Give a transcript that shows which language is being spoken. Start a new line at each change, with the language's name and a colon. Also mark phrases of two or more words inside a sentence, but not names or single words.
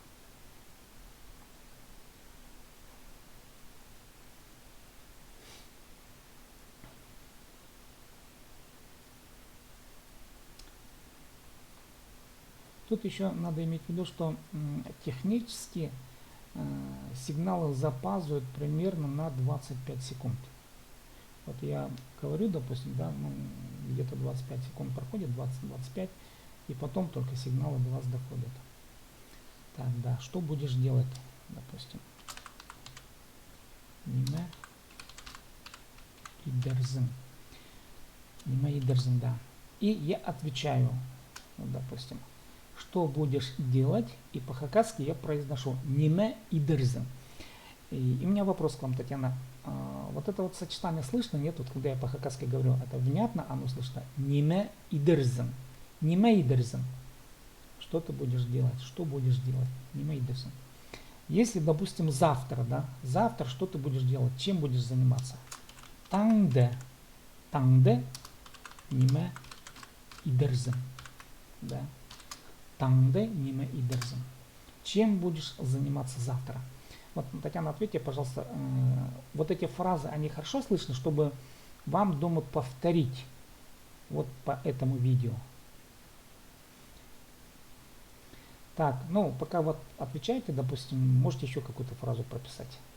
Russian: Тут еще надо иметь в виду, что технически сигналы запаздывают примерно на 25 секунд. Вот я говорю, допустим, да, ну, где-то 25 секунд проходит, 20-25, и потом только сигналы до вас доходят. Так, да, что будешь делать, допустим?
Khakas: Ниме идерзин. Ниме идерзин,
Russian: да. И я отвечаю, вот, допустим, что будешь делать, и по-хакасски я произношу
Khakas: ниме идерзин.
Russian: И у меня вопрос к вам, Татьяна. Вот это вот сочетание слышно, нет? Вот когда я по-хакасски говорю, это внятно, оно слышно.
Khakas: Ниме идерзин. Ниме идерзин.
Russian: Что ты будешь делать? Что будешь делать?
Khakas: Ниме идерзин.
Russian: Если, допустим, завтра, да, завтра что ты будешь делать? Чем будешь заниматься?
Khakas: Таңде. Таңде. Ниме идерзин. Да. Таңде ниме идерзин.
Russian: Чем будешь заниматься завтра? Вот, Татьяна, ответьте, пожалуйста, вот эти фразы, они хорошо слышны, чтобы вам дома повторить вот по этому видео. Так, ну, пока вот отвечаете, допустим, можете еще какую-то фразу прописать.